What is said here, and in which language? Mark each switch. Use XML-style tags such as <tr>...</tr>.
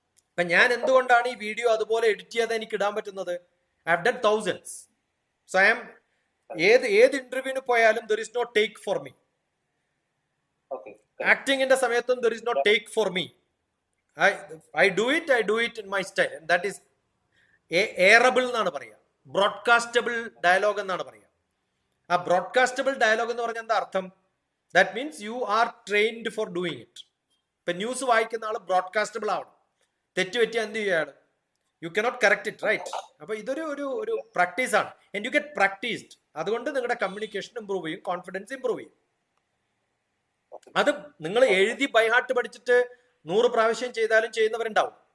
<ml>അപ്പൊ ഞാൻ എന്തുകൊണ്ടാണ് ഈ വീഡിയോ അതുപോലെ എഡിറ്റ് ചെയ്ത് എനിക്ക് ഇടാൻ പറ്റുന്നത്?</ml> <en>I have done thousands. So I am</en> <ml>ഏത് ഇന്റർവ്യൂവിന് പോയാലും</ml> <en>There is no take for me.</en> <ml>ആക്ടിങ്ങിന്റെ സമയത്തും</ml> <en>There is no take for me. I do it in my style, and that is airable</en> <ml>എന്നാണ് പറയുക, ബ്രോഡ്കാസ്റ്റബിൾ ഡയലോഗ് എന്നാണ് പറയുക. ആ ബ്രോഡ്കാസ്റ്റബിൾ ഡയലോഗ് എന്ന് പറഞ്ഞാൽ എന്താ അർത്ഥം?</ml> <en>That means you are trained for doing it.</en> <ml>ഇപ്പൊ ന്യൂസ് വായിക്കുന്ന ആൾ ബ്രോഡ്കാസ്റ്റബിൾ ആവണം. തെറ്റുപറ്റിയാൽ എന്ത് ചെയ്യാണ്?</ml> <en>You cannot correct it, right?</en> <ml>അപ്പൊ ഇതൊരു ഒരു പ്രാക്ടീസ് ആണ്,</ml> <en>And you get practised.</en> <ml>അതുകൊണ്ട് നിങ്ങളുടെ കമ്മ്യൂണിക്കേഷൻ ഇംപ്രൂവ് ചെയ്യും, കോൺഫിഡൻസ് ഇംപ്രൂവ് ചെയ്യും. അത് നിങ്ങൾ എഴുതി ബൈഹാർട്ട് പഠിച്ചിട്ട് 100 പ്രാവശ്യം ചെയ്താലും ചെയ്യുന്നവരുണ്ടാവും.</ml>